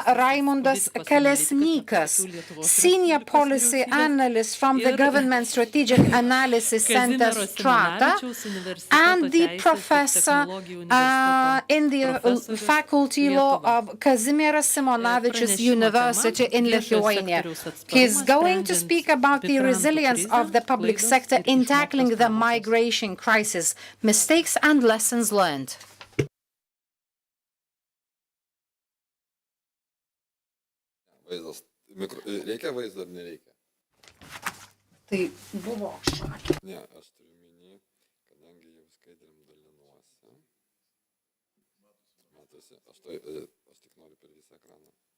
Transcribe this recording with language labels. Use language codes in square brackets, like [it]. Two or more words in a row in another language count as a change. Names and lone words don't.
[en] Raimundas Kalesnikas, Senior Policy Analyst from the Government Strategic Analysis Center Strata, and the Professor in the Faculty Law of Kazimieras Simonavičius University in Lithuania. He's going to speak about the resilience of the public sector in tackling the migration crisis, mistakes and lessons learned. [lt] Reikia vaizdo ar nereikia? Tai buvo šakė. Ne, aš turiu minį, kadangi jau skaidrėm dalinuosi. Matosi, aš tik noriu per visą ekraną.